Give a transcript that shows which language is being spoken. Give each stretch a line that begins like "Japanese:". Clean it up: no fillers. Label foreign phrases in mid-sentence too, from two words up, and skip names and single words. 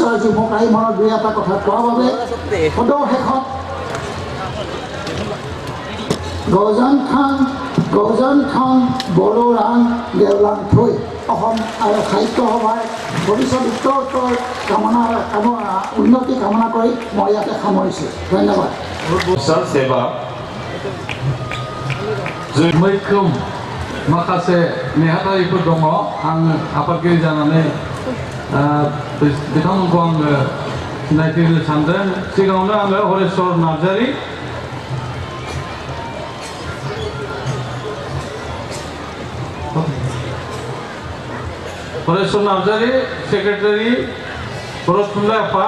Assamese: আজি মোক আহি মনত দুই এটা কথা কোৱাৰ বাবে। সদৌ শেষত গৌজন খান বড়ো ৰাং দেওলাং থৈ অসম আৰু সাহিত্য সভাৰ ভৱিষ্যত উত্তৰ উন্নতি কামনা কৰি মই ইয়াতে সামৰিছোঁ। ধন্যবাদ।
Bodo: मैखोम माखासे नेहाथारिफोर दङ। आं आफादगिरि जानानै बिथांमोनखौ आङो सिनायथिनो सानदों। सिगाङावनो आङो हरेश्वर नार्जारी, सेक्रेटारि बर' थुनलाइ आफाद।